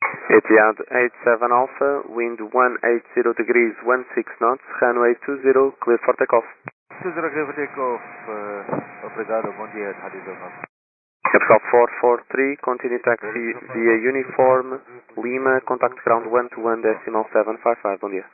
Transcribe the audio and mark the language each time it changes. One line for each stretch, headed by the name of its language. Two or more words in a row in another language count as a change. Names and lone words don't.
English: Etihad 87 Alpha, wind 180 degrees 16 knots, runway 20, clear for takeoff. 20 clear for takeoff,
Portuguese: obrigado, bom dia, Rádio Delgado.
English: Capital 443, continue taxi via Uniform Lima, contact ground 121 decimal 755,
Portuguese: bom dia.